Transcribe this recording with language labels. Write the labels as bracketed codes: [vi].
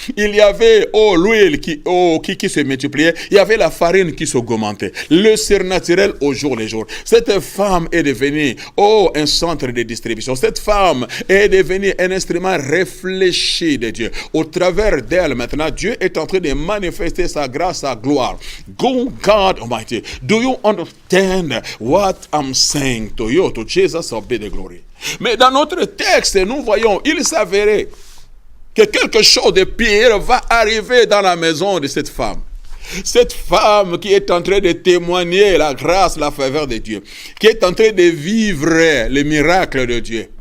[fr] Il y avait, oh, l'huile qui se multipliait. Il y avait la farine qui s'augmentait. Le surnaturel au jour le jour. Cette femme est devenue, oh, un centre de distribution. Cette femme est devenue un instrument réfléchi de Dieu. Au travers d'elle, maintenant, Dieu est en train de manifester sa grâce, sa gloire. [en] God Almighty, do you understand what I'm saying? To you, to Jesus be the glory. [fr] Mais dans notre texte, nous voyons, il s'avérait que quelque chose de pire va arriver dans la maison de cette femme. Cette femme qui est en train de témoigner la grâce, la faveur de Dieu, qui est en train de vivre les miracles de Dieu.